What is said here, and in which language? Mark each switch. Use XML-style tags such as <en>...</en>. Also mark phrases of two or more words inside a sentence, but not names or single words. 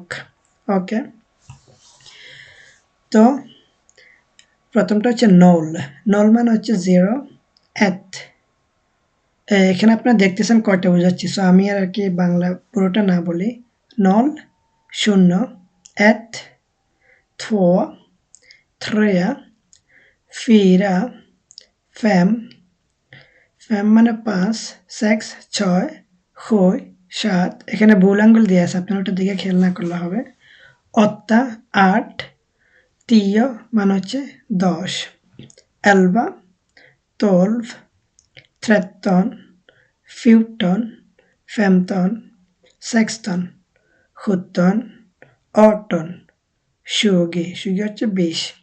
<bn>ওকে, তো প্রথমটা হচ্ছে নল। নল মানে হচ্ছে জিরো। এত, এখানে আপনারা দেখতেছেন কয়টা বোঝাচ্ছি, সো আমি আর কি বাংলা পুরোটা না বলি। নল শূন্য, এত,</bn> <sv>två, tre, fyra, fem, fem</sv> <bn>মানে ৫, 6 ৬, ৭, ৭, এখানে ভুল আঙ্গুল দিয়ে আছে, আপনারা ওটার দিকে খেয়াল না করলে হবে। ৮ ৮, 10 মানে হচ্ছে ১০, 11, 12, 13, 14, 15, 16, 17, 18, 20, 20 হচ্ছে ২০,</bn>